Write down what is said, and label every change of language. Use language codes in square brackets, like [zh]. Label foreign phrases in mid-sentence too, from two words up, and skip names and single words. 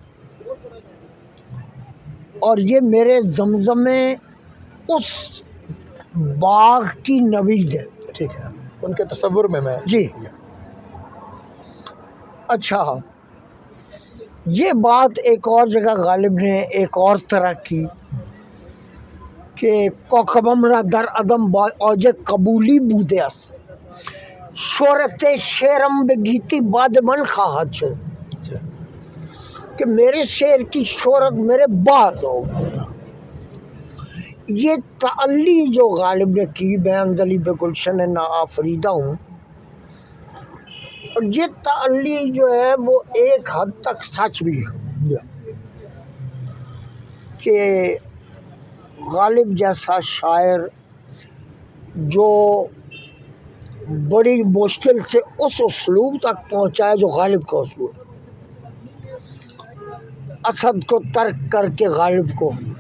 [ur] اور یہ میرے زمزمے اس باغ کی نوید ہے. ٹھیک ہے, ان کے تصور میں جی. اچھا, یہ بات ایک اور جگہ غالب نے ایک اور طرح کی کہ [fa] کوکبم را در عدم با اوج قبولی بوده است شہرت شعرم بگیتی بعد من خواہد شد، [ur] کہ میرے شعر کی شہرت میرے بعد ہوگی. یہ تعلی جو غالب نے کی میں [fa] اندلی بے گلشن نا آفریدہ [ur] ہوں، اور یہ تعلی جو ہے وہ ایک حد تک سچ بھی ہے کہ غالب جیسا شاعر جو بڑی مشکل سے اس اسلوب تک پہنچا ہے جو غالب کا اسلوب ہے، اسد کو ترک کر کے غالب کو.